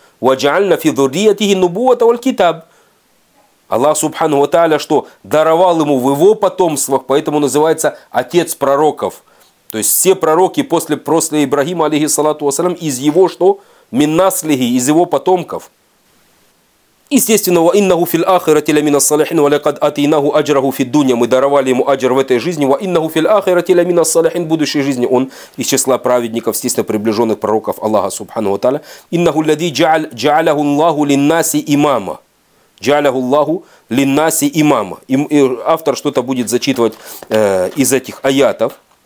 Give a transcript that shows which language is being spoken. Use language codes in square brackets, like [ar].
[ar] «Ва джа'ля фи дурриятихи нубуата валь китаб». [ru] Аллах Субхану ва тааля, что даровал ему в его потомствах, поэтому называется «отец пророков». То есть все пророки после Ибрахима, алейхиссалату вассалям, из его что? [ar] Миннаслихи, [ru] из его потомков. Естественно, [ar] وَإِنَّهُ فِي الْآخِرَةِ لَمِنَ الصَّالِحِينَ وَلَقَدْ أَتَيْنَاهُ أَجْرَهُ فِي الدُّنْيَا. [ru] Мы даровали ему аджр в этой жизни. [ar] وَإِنَّهُ فِي الْآخِرَةِ لَمِنَ الصَّالِحِينَ. [ru] В будущей жизни он из числа праведников, естественно, приближенных пророков Аллаха Субхану ва тааля. [ar] إِنَّهُ الَّذِي جَعَلَهُ اللَّهُ لِلنَّاسِ إِمَامًا. جَعَلَهُ اللَّهُ لِلنَّاسِ إِمَامًا. [ru] И автор что-то будет зачитывать из этих аятов.